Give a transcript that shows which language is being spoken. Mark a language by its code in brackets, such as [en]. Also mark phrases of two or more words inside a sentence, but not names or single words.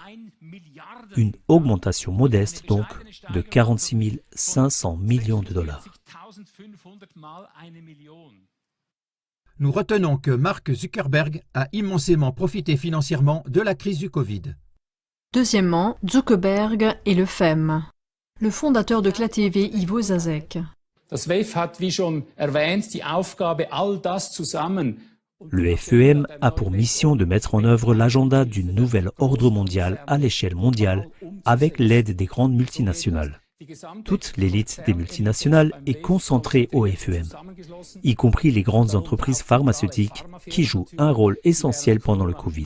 [fr] Une augmentation modeste donc de 46 500 millions de dollars. Nous retenons que Mark Zuckerberg a immensément profité financièrement de la crise du Covid. Deuxièmement, Zuckerberg et le FEM. Le fondateur de CLA-TV, Ivo Sasek. [de] Das WEF hat, wie schon erwähnt, die Aufgabe, all das zusammen. [fr] Le FEM a pour mission de mettre en œuvre l'agenda du nouvel ordre mondial à l'échelle mondiale avec l'aide des grandes multinationales. Toute l'élite des multinationales est concentrée au FEM, y compris les grandes entreprises pharmaceutiques qui jouent un rôle essentiel pendant le Covid.